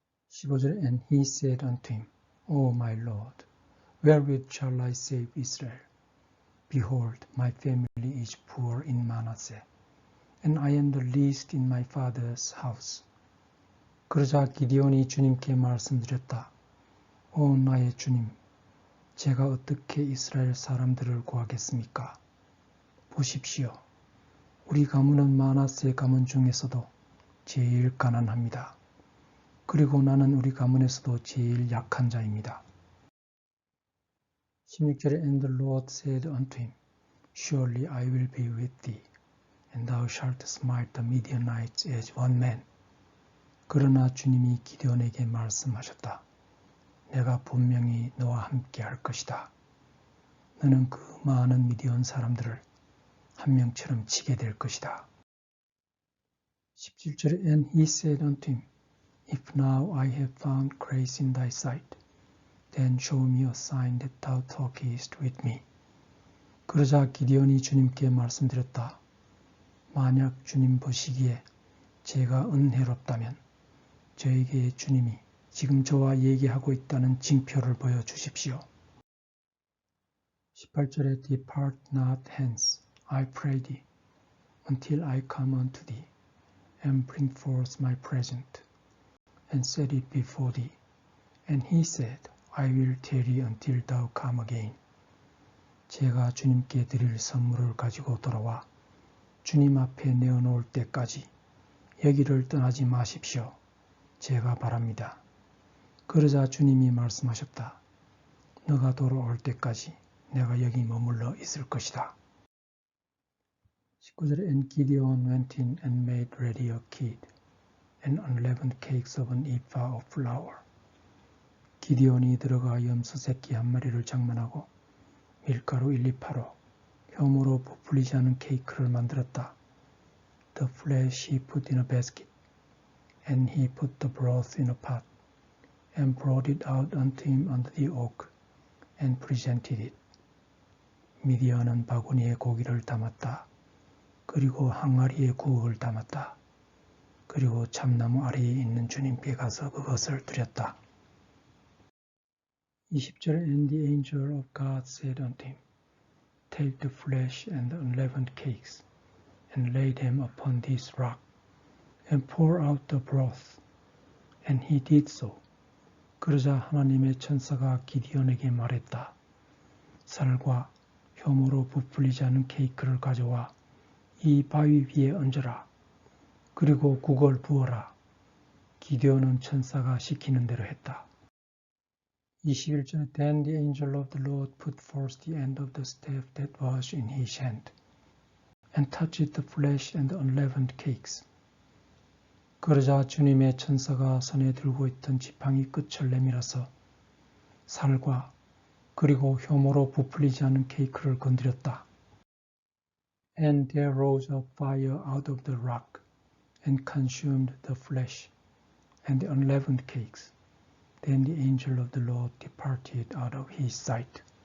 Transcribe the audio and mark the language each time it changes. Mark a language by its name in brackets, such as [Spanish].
[Korean] 15절에 [English] And he said unto him, O my Lord, wherewith shall I save Israel? Behold, my family is poor in Manasseh, and I am the least in my father's house. [Korean] 그러자 기디온이 주님께 말씀드렸다. 오 나의 주님, 제가 어떻게 이스라엘 사람들을 구하겠습니까? 보십시오. 우리 가문은 마나세 가문 중에서도 제일 가난합니다. 그리고 나는 우리 가문에서도 제일 약한 자입니다. 16절에 [English] And the Lord said unto him, Surely I will be with thee, and thou shalt smite the Midianites as one man. [Korean] 그러나 주님이 기드온에게 말씀하셨다. 내가 분명히 너와 함께 할 것이다. 너는 그 많은 미디안 사람들을 한 명처럼 치게 될 것이다. 17절에 [English] And he said unto him, If now I have found grace in thy sight, then show me a sign that thou talkest with me. [Korean] 그러자 기드온이 주님께 말씀드렸다. 만약 주님 보시기에 제가 은혜롭다면 저에게 주님이 지금 저와 얘기하고 있다는 징표를 보여주십시오. 18절에 [English] Depart not hence, I pray thee, until I come unto thee, and bring forth my present, and set it before thee. And he said, I will tarry until thou come again. [Korean] 제가 주님께 드릴 선물을 가지고 돌아와 주님 앞에 내어놓을 때까지 여기를 떠나지 마십시오. 제가 바랍니다. 그러자 주님이 말씀하셨다. 너가 돌아올 때까지 내가 여기 머물러 있을 것이다. 19절에 [English] And Gideon went in and made ready a kid, and unleavened cakes of an ephah of flour. [Korean] 기디온이 들어가 염소 새끼 한 마리를 장만하고 밀가루 1리파로 효모로 부풀리지 않은 케이크를 만들었다. [English] The flesh he put in a basket, and he put the broth in a pot, and brought it out unto him under the oak, and presented it. [Korean] 미디안은 바구니에 고기를 담았다. 그리고 항아리에 구역을 담았다. 그리고 참나무 아래에 있는 주님께 가서 그것을 드렸다. 20절에 [English] And the angel of God said unto him, Take the flesh and the unleavened cakes, and lay them upon this rock, and pour out the broth. And he did so. [Korean] 그러자 하나님의 천사가 기디온에게 말했다. 살과 효모로 부풀리지 않은 케이크를 가져와 이 바위 위에 얹어라. 그리고 국을 부어라. 기디온은 천사가 시키는 대로 했다. 21절에 [English] Then the angel of the Lord put forth the end of the staff that was in his hand, and touched the flesh and the unleavened cakes. [Korean] 그러자 주님의 천사가 손에 들고 있던 지팡이 끝을 내밀어서 살과 그리고 효모로 부풀리지 않은 케이크를 건드렸다. [English] And there rose up fire out of the rock, and consumed the flesh and the unleavened cakes. Then the angel of the Lord departed out of his sight.